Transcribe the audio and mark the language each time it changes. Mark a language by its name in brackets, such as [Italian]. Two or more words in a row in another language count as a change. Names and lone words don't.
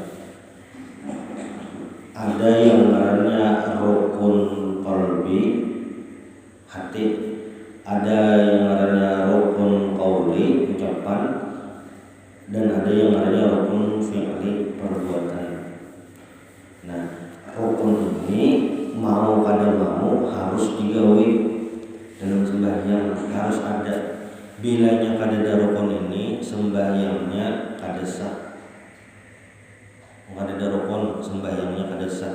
[Indonesian] Ada yang namanya rukun qalbi, hati, ada yang namanya rukun qauli, ucapan, dan ada yang namanya rukun fi'li, perbuatan. [Banjar] Nah, rukun ini mau kada mau harus digawe dalam sembahyang, harus ada. Bilanya kada ada rukun ini, sembahyangnya kada sah. Kada ada rukun, sembahyangnya kada sah.